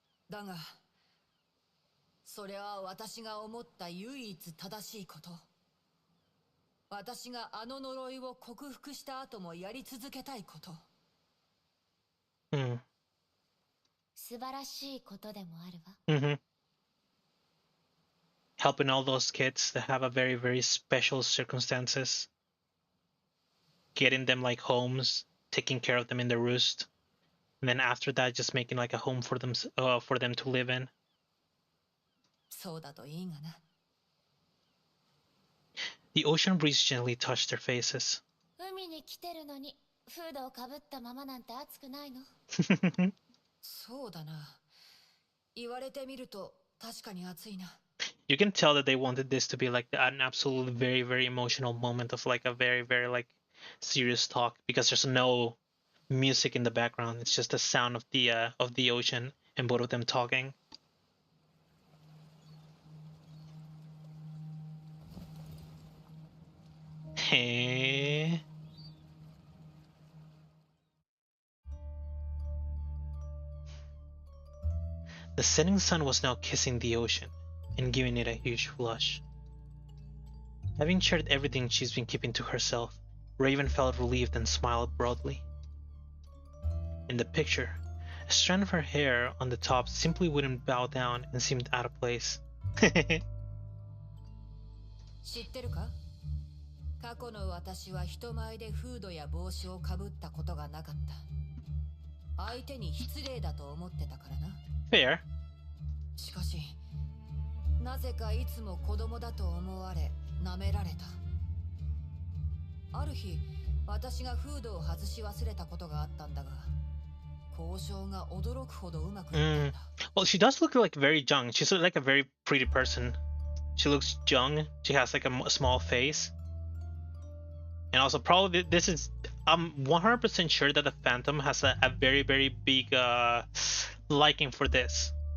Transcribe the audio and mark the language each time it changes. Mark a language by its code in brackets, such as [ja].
[ja] だが、それは私が思った唯一正しいこと。私があの呪いを克服した後もやり続けたいこと。素晴らしいことでもあるわ。 [en] Helping all those kids that have a very, very special circumstances. Getting them like homes, taking care of them in their roost. And then after that, just making like a home for them to live in. [ja] そうだといいがな。 [en] The ocean breeze gently touched their faces. [ja] 海に来てるのにフードをかぶったままなんて暑くないの？そうだな。言われてみると確かに暑いな。 [en] You can tell that they wanted this to be like an absolute very, very emotional moment of like a very, very like serious talk, because there's no music in the background. It's just the sound of the ocean and both of them talking. Hey. The setting sun was now kissing the ocean and giving it a huge flush. Having shared everything she's been keeping to herself, Raven felt relieved and smiled broadly. In the picture, a strand of her hair on the top simply wouldn't bow down and seemed out of place. [ja] 知ってるか？過去の私は人前でフードや帽子をかぶったことがなかった。相手に失礼だと思ってたからな。 [en] Fair. [ja] しかし、なぜかいつも子供だと思われ、舐められた。ある日、私がフードを外し忘れたことがあったんだが、交渉が驚くほどうまくいったんだ。 [en] Well, she does look like very young. She's like a very pretty person. She looks young. She has like a small face. And also probably this is, I'm 100% sure that the Phantom has a very, very big liking for this.